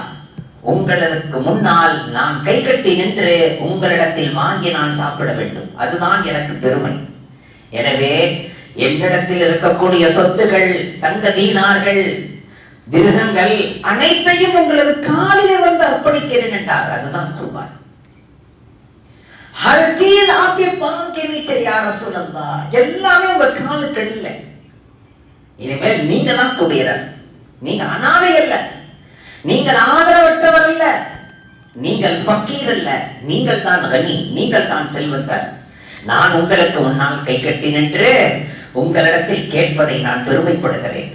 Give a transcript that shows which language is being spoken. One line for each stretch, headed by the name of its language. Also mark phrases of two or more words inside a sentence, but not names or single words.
Tamil: உங்களுக்கு முன்னால் நான் கை கட்டி நின்று உங்களிடத்தில் வாங்கி நான் சாப்பிட வேண்டும், அதுதான் எனக்கு பெருமை. எனவே என்னிடத்தில் இருக்கக்கூடிய சொத்துகள், தங்க தீனார்கள், திருகங்கள் அனைத்தையும் உங்களது காலிலே வந்து அர்ப்பணிக்கிறேன் என்றார். அதுதான் குர்பான்.
Hindi: हर चीज आपके पांव के नीचे
Arabic: يا رسول الله,
Tamil: எல்லாமே உங்க காலுக்கு அடியில. இனிமேல் நீங்க தான் குபேரர், நீங்க அனாதை அல்ல, நீங்கள் ஆதரவற்றவர் அல்ல, நீங்கள் ஃபக்கீர் அல்ல, நீங்கள் தான் கனி, நீங்கள் தான் செல்வந்தர். நான் உங்களுக்கு முன்னால் கை கட்டி நின்று உங்களிடத்தில் கேட்பதை நான் பெருமைப்படுகிறேன்.